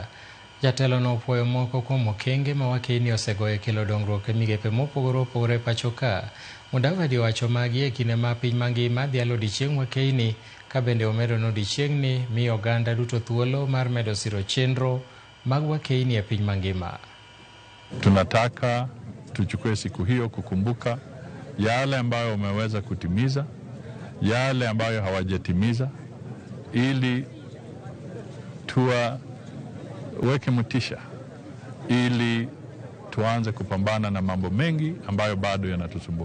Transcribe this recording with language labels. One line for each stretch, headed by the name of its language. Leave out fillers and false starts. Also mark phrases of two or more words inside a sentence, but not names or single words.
Luo (Kenya and Tanzania): Jatelo no opwoyo moko kuom okenge ma wakeni osegoyo kelo dongruok e migepe mopogore opogore pachoka. Mudavadi owacho magi e kinde ma piny mangima dhialo odiechieng' wakeni, ka bende omedo odiechieng'ni miyo oganda duto thuolo mar medo siro chenro mag wakeni e piny mangima.
Swahili: Tunataka tuchukue siku hiyo kukumbuka yale ambayo wameweza kutimiza, yale ambayo hawajatimiza, ili tuweke motisha, ili tuanze kupambana na mambo mengi ambayo bado yanatusumbua.